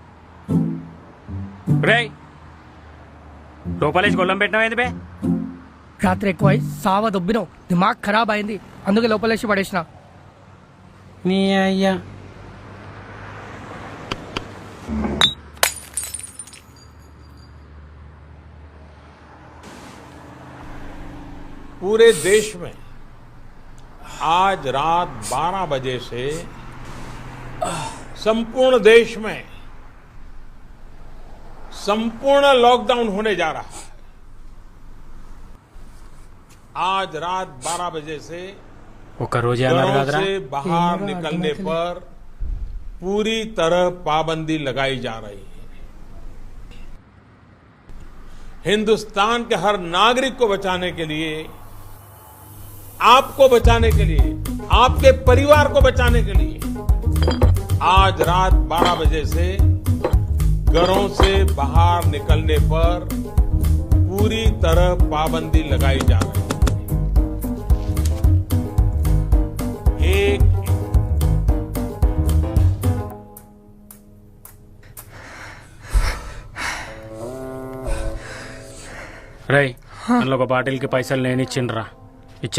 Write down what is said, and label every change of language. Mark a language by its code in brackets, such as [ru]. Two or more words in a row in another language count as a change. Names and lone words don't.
[te] రేయ్ లోపలేసి గొల్లం పెట్టినావు ఏంది బే? రాత్రి ఎక్కువై సావ దొబ్బినావు, దిమాగ్ ఖరాబ్ అయింది, అందుకే లోపలేసి పడేసిన. నీ అయ్యా [hi] पूरे देश में आज रात 12 बजे से संपूर्ण देश में संपूर्ण लॉकडाउन होने जा रहा है। आज रात 12 बजे से [te] ఒక రోజే అన్నారు [hi] घरों [te] కదరా [hi] से बाहर निकलने पर पूरी तरह पाबंदी लगाई जा रही है। हिंदुस्तान के हर नागरिक को बचाने के लिए, आपको बचाने के लिए, आपके परिवार को बचाने के लिए आज रात 12 बजे से घरों से बाहर निकलने पर पूरी तरह पाबंदी लगाई जा रही है। एक [te] రై అందులో ఒక బాటిల్కి పైసలు నేను ఇచ్చిండ్రా, ఇచ్చే.